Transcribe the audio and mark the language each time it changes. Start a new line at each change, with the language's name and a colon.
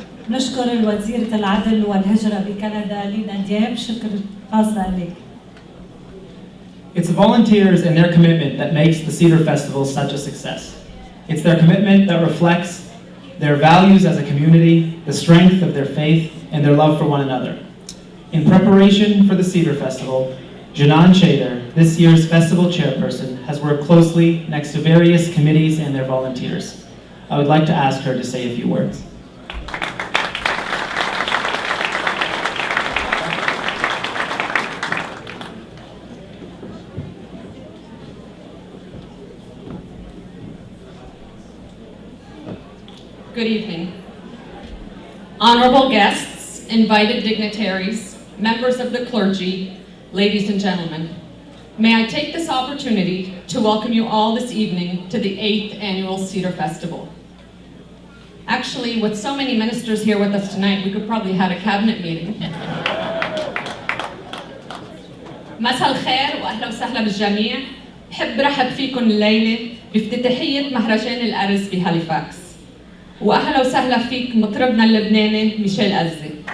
Arabic: نشكر الوزيرة العدل والهجرة بكندا لينا دياب. شكر خاص لك.
English: It's the volunteers and their commitment that makes the Cedar Festival such a success. It's their commitment that reflects their values as a community, the strength of their faith, and their love for one another. In preparation for the Cedar Festival, Janan Cedar, this year's festival chairperson, has worked closely next to various committees and their volunteers. I would like to ask her to say a few words. Good evening. Honorable guests, invited dignitaries, members of the clergy, ladies and gentlemen, may I take this opportunity to welcome you all this evening to the 8th Annual Cedar Festival. Actually, with so many ministers here with us tonight, we could probably have a cabinet meeting.
Arabic: مساء الخير واهلا وسهلا بالجميع. بحب رحب فيكم الليله بافتتاحيه مهرجان الارز بهاليفاكس. واهلا وسهلا فيك مطربنا اللبناني ميشيل أزي.